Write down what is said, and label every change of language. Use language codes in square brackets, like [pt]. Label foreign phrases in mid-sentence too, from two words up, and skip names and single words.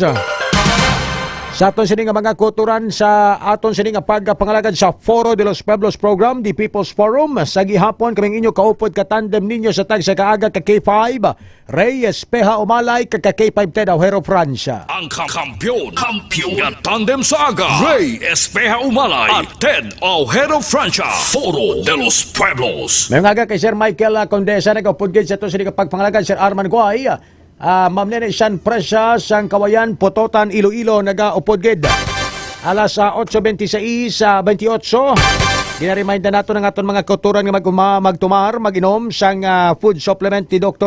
[hil] Sa aton sining mga kuturan sa aton sining pagpangalagan sa Foro de los Pueblos Program, the People's Forum. Sa gihapon kaming inyo kaupod katandem ninyo sa tag sa kaaga ka K5, Ray Espeha Umalay ka K5 Ted Aujero Francia. Ang kampiyon nga tandem sa aga, Ray Espeha Umalay at Ted Aujero Francia. Foro de los Pueblos. Mayong aga kay Sir Michael Condesa nagaupod gid sa aton sining pagpangalagan, Sir Arman Guay. Ma'am Nene San Presya sang Kawayan Pototan Iloilo nagaupod gid alas 8:26 sa 28. Ginaremind na nato ng aton mga kauturan nga magtumar maginom sang food supplement ni Dr.